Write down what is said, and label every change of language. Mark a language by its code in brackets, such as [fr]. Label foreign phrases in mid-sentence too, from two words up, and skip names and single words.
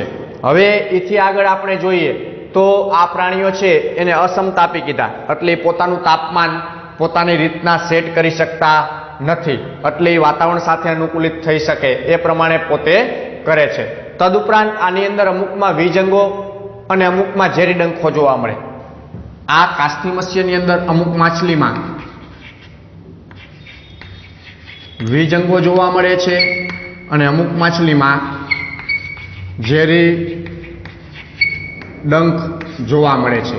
[gu] હવે એથી આગળ આપણે જોઈએ તો આ પ્રાણીઓ છે એને અસમતાપી કીધા। એટલે પોતાનું તાપમાન પોતાની રીતના સેટ કરી શકતા નથી, એટલે એ વાતાવરણ સાથે અનુકૂલિત થઈ શકે એ પ્રમાણે પોતે કરે છે। તદુપરાંત આની અંદર અમુકમાં વીજંગો અને અમુકમાં ઝેરી ડંખો જોવા મળે। આ કાસ્તી મત્સ્યની અંદર અમુક માછલીમાં વીજંગો જોવા મળે છે અને અમુક માછલીમાં ઝેરી ડંખ જોવા મળે છે।